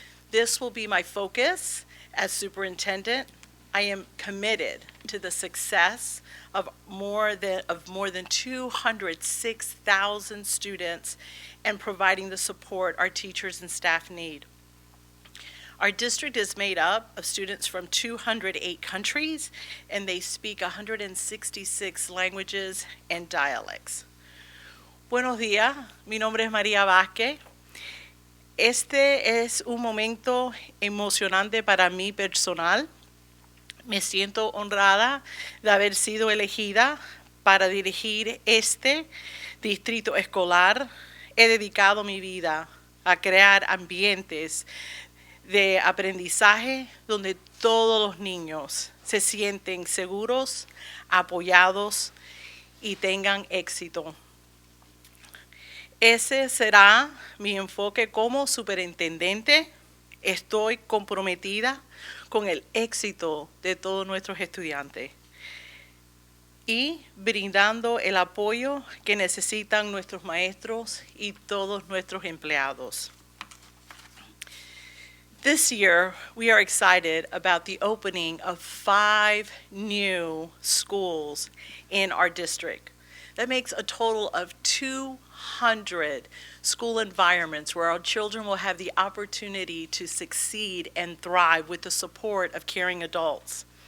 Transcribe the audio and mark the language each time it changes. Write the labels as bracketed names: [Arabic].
[English] This will be my focus as superintendent. I am committed to the success of more than 206,000 students and providing the support our teachers and staff need. Our district is made up of students from 208 countries, and they speak 166 languages and dialects. [Spanish] Buenos días, mi nombre es María Vázquez. Este es un momento emocionante para mí personal. Me siento honrada de haber sido elegida para dirigir este distrito escolar. He dedicado mi vida a crear ambientes de aprendizaje donde todos los niños se sienten seguros, apoyados y tengan éxito. Ese será mi enfoque como superintendente. Estoy comprometida con el éxito de todos nuestros estudiantes y brindando el apoyo que necesitan nuestros maestros y todos nuestros empleados. [English] This year, we are excited about the opening of 5 new schools in our district. That makes a total of 200 school environments where our children will have the opportunity to succeed and thrive with the support of caring adults.